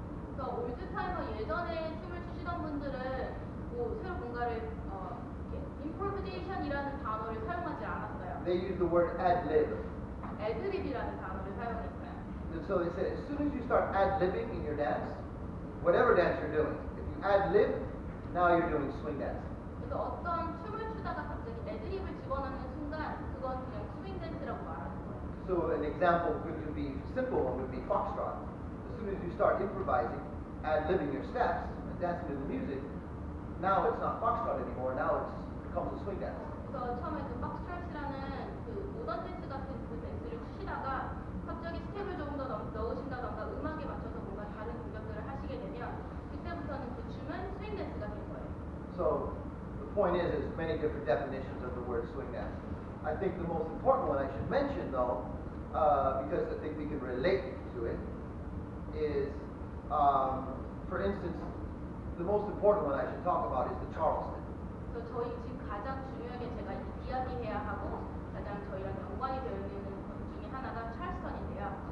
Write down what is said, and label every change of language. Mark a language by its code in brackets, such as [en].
[ko] 그래서 올드타이머 예전에 춤을 추시던 분들은 뭐 새로 뭔가를 improvisation이라는 단어를 사용하지 않았어요. [en] They use the word ad-lib. [ko] 애드립이라는 단어를 사용했어요. [en] And so they said, as soon as you start ad-libbing in your dance, whatever dance you're doing, if you ad-lib, now you're doing swing dance. [ko] 그래서 어떤 춤을 추다가 갑자기 애드립을 집어넣는 순간 그건 그냥 스윙 댄스라고 말하는 거예요. [en] So an example could be simple one would be foxtrot. As soon as you start improvising, ad-libbing your steps, and dancing to the music, now it's not foxtrot anymore. Now it becomes a swing dance. [ko] 그래서 처음에 그 박스트라이트라는 그 모던 댄스 같은 그 댄스를 추시다가 갑자기 스텝을 조금 더 넣으신다던가 음악에 맞춰서 뭔가 다른 동작들을 하시게 되면 그때부터는 그 춤은 스윙 댄스가 된 거예요. [en] So the point is many different definitions of the word swing dance. I think the most important one I should mention, though, because I think we can relate to it, is, for instance, the most important one I should talk about is the Charleston. [ko] 그래서 저희 지금 가장 중요하게 제가 이야기해야 하고 가장 저희랑 연관이 되어 있는 것 중에 하나가 찰스턴인데요.